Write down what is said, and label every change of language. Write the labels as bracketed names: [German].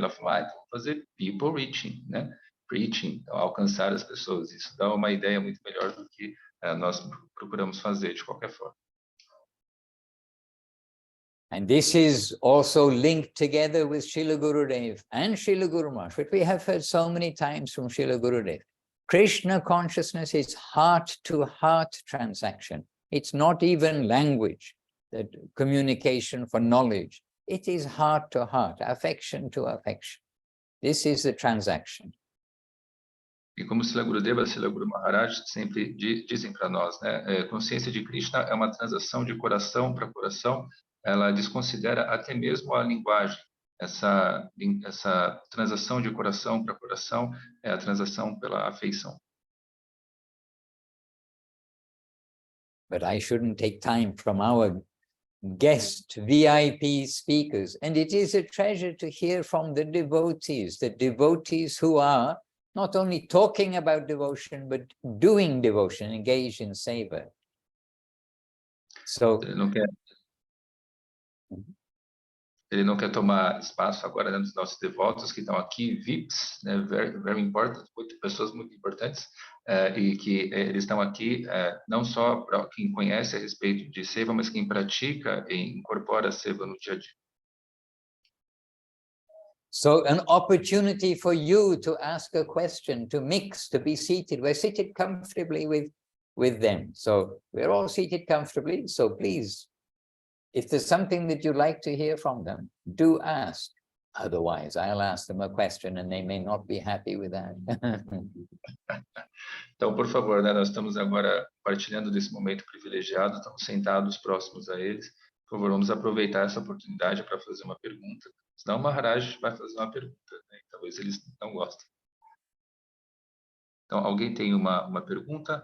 [Portuguese] Ela falou, então vamos fazer people reaching, né? Preaching, então, alcançar as pessoas. Isso dá uma ideia muito melhor do que nós procuramos fazer, de qualquer forma. [English] And this is also linked together with Srila Gurudev and Srila Guru Maharaj, which we have heard so many times from Srila Gurudev. Krishna consciousness is heart-to-heart transaction. It's not even language, that communication for knowledge. It is heart-to-heart, affection to affection. This is the transaction. [Portuguese] E como Srila Gurudeva e Srila Guru Maharaj sempre dizem para nós, né? Consciência de Krishna é uma transação de coração para coração. Ela desconsidera até mesmo a linguagem. Essa transação de coração para coração é a transação pela afeição. [English] But I shouldn't take time from our guest VIP speakers. And it is a treasure to hear from the devotees who are not only talking about devotion, but doing devotion, engaged in seva. So, [Portuguese] ele não quer tomar espaço agora dentro dos nossos devotos que estão aqui, VIPs, né, [English] very important, [Portuguese] pessoas muito importantes, e que eles estão aqui não só para quem conhece a respeito de seva, mas quem pratica e incorpora a seva no dia a dia. [English] So an opportunity for you to ask a question, to mix, to be seated. We're seated comfortably with them. So we're all seated comfortably. So please, if there's something that you'd like to hear from them, do ask. Otherwise, I'll ask them a question and they may not be happy with that. [Portuguese] Então, por favor, né, nós estamos agora partilhando desse momento privilegiado, estamos sentados próximos a eles. Por favor, vamos aproveitar essa oportunidade para fazer uma pergunta. Senão o Maharaj vai fazer uma pergunta, né? Talvez eles não gostem. Então, alguém tem uma pergunta?